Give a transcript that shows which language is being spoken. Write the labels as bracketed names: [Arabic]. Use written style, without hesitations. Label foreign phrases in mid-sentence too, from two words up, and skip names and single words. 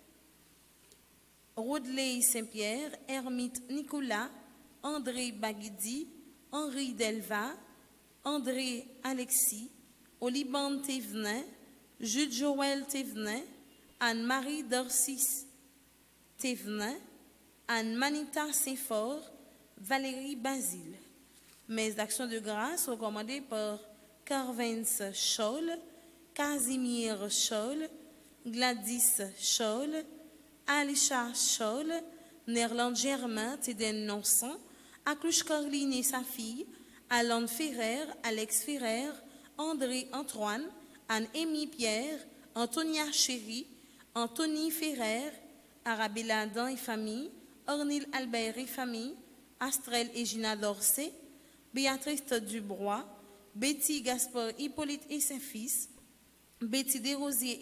[French] Rodley Saint-Pierre, Hermite Nicolas, André Baguidi, Henri Delva, André Alexis, Oliban Thévenin, Jules Joël Thévenin, Anne-Marie Dorcis Thévenin, Anne-Manita Saint-Fort, Valérie Basile. Mes actions de grâce recommandées par Carvens Scholl, Casimir Scholl, Gladys Scholl, Alisha Scholl, Nerland Germain, Téden Nonson, Aklouche Caroline et sa fille, Alan Ferrer, Alex Ferrer, André Antoine, Anne-Émie Pierre, Antonia Chéry, Anthony Ferrer, Arabella Adam et famille, Ornil Albert et famille, Astrel et Gina Dorsey, Béatrice Dubrois, Betty Gaspard Hippolyte et ses fils, Betty Desrosiers et